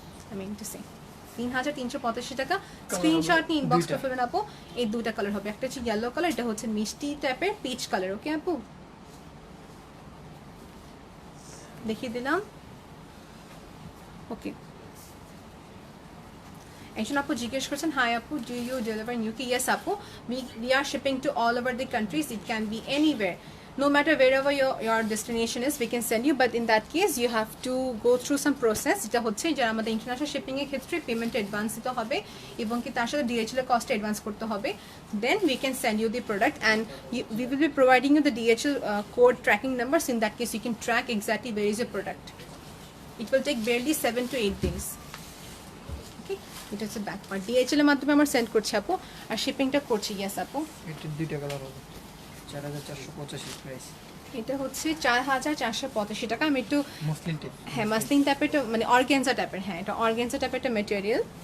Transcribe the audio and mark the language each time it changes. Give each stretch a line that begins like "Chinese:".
Bangla: I mean to say 3385 টাকা। Screenshot নিয়ে inbox করে ফেলবেন আপু। এই দুটা কালার হবে, একটা হচ্ছে ইয়েলো কালার, এটা হচ্ছে মিষ্টি টাইপের পিচ কালার, ওকে আপু দেখিয়ে দিলাম, ওকে। একজন আপু জিজ্ঞেস করছেন, হাই আপু,
English: Do you deliver in UK? Yes আপু, we are shipping to all over the countries. It can be anywhere, no matter wherever your destination is, we can send you, but in that case you have to go through some process. যেটা হচ্ছে যারা আমাদের international shipping এর ক্ষেত্রে payment advance দিতে হবে এবং কি তার সাথে DHL এর কস্ট অ্যাডভান্স করতে হবে, then we can send you the product and we will be providing you the DHL code tracking numbers. In that case you can track exactly where is your product. It will take barely 7 to 8 days.
Bangla: এটা হচ্ছে back part, DHL এর মাধ্যমে আমরা send করছি আপু, আর শিপিংটা করছি। Yes আপু, এটা দুইটা কালার হবে, 4485 প্রাইস। এটা হচ্ছে 4485 টাকা। আমি একটু মসলিন টাইপ, হ্যাঁ মাসলিন টাইপের, মানে অর্গানজা টাইপের, হ্যাঁ এটা অর্গানজা টাইপের একটা ম্যাটেরিয়াল।